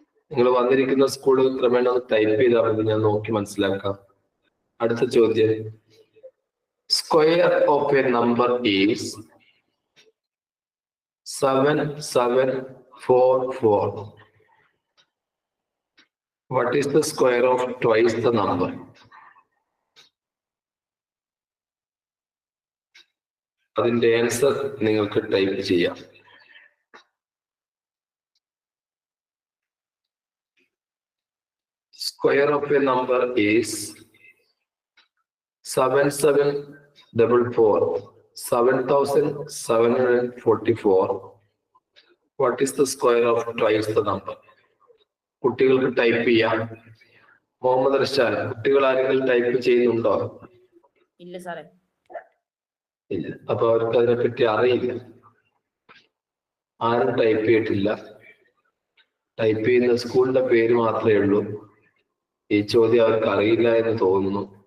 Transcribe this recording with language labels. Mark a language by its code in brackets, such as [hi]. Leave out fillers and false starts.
[ml] നിങ്ങൾ വന്നിരിക്കുന്ന സ്കൂൾ ക്രമേണ ഒന്ന് ടൈപ്പ് ചെയ്താൽ മതി, ഞാൻ നോക്കി മനസ്സിലാക്കാം. അടുത്ത ചോദ്യം, [en] Square of a number is 7744. What is the square of twice the number? [ml] അതിന്റെ ആൻസർ നിങ്ങൾക്ക് ടൈപ്പ് ചെയ്യാം. [en] Square of a number is 7744. 7744. What is the square of twice the number? [ml] കുട്ടികൾക്ക് ടൈപ്പ് ചെയ്യാം. മുഹമ്മദ് റഷാദ്, കുട്ടികൾ ആരെങ്കിലും ടൈപ്പ് ചെയ്യുന്നുണ്ടോ? ഇല്ല സാറേ. ഇല്ല. അപ്പൊ അവർക്ക് അതിനെപ്പറ്റി അറിയില്ല. ആരും ടൈപ്പ് ചെയ്തിട്ടില്ല. ടൈപ്പ് ചെയ്യുന്ന സ്കൂളിന്റെ പേര് മാത്രമേ ഉള്ളൂ. ഈ ചോദ്യം അവർക്ക് അറിയില്ല എന്ന് തോന്നുന്നു.